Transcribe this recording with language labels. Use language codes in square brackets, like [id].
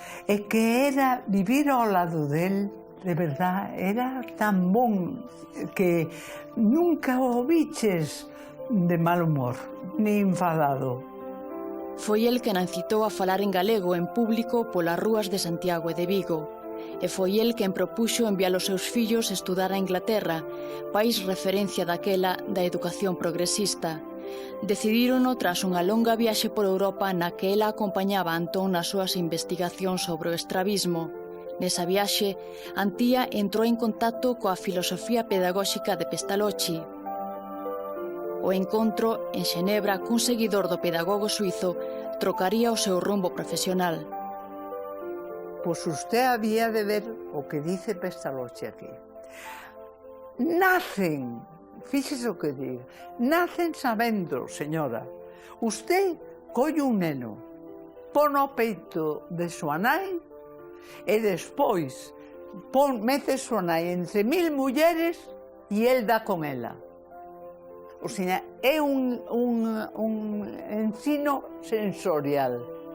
[gl] É que era vivir ao lado del de verdad, era tan bon que nunca o viches de mal humor, ni enfadado. Foi el que incitou a falar en galego en público polas rúas de Santiago e de Vigo. E foi el quen propuxo enviar os seus fillos a estudar a Inglaterra, país referencia daquela da educación progresista. Decidírono tras unha longa viaxe por Europa na que ela acompañaba a Antón nas súas investigacións sobre o estrabismo. Nesa viaxe, Antía entrou en contacto coa filosofía pedagóxica de Pestalozzi. O encontro en Xenebra cun seguidor do pedagogo suizo trocaría o seu rumbo profesional. [es] Pues usted había de ver [gl] o que [es] dice Pestalozzi aquí. [gl] Nacen, fíxese o que diga, nacen sabendo, señora. [es] Usted [gl] colle un neno, pon o peito de súa nai e despois mete súa nai entre 1000 mulleres e el dá con ela. [es] O sea, [gl] é un ensino sensorial.